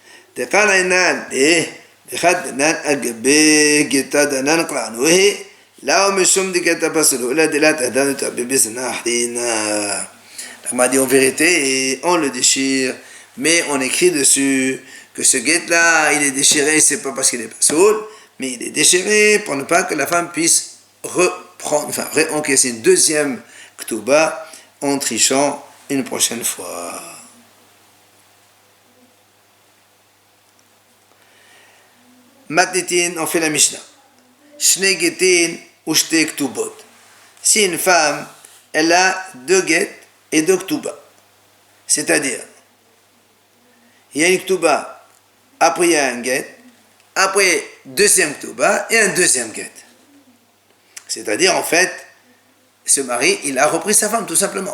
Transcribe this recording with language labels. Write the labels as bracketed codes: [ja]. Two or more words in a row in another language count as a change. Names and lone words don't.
[fr] La Gemara dit, en vérité, on le déchire, mais on écrit dessus que ce guet-là, il est déchiré, c'est pas parce qu'il est pas saoul, mais il est déchiré pour ne pas que la femme puisse réencaisser une deuxième Ketouba en trichant une prochaine fois. Matnitin, on fait la Mishnah. [he] שני גיטין או שתי כתובות. [fr] Si une femme, elle a 2 guettes et 2 Ketubas, c'est-à-dire, il y a une Ketouba, après il y a un guet, après deuxième Ketouba et un deuxième guet. C'est-à-dire, en fait, ce mari, il a repris sa femme, tout simplement.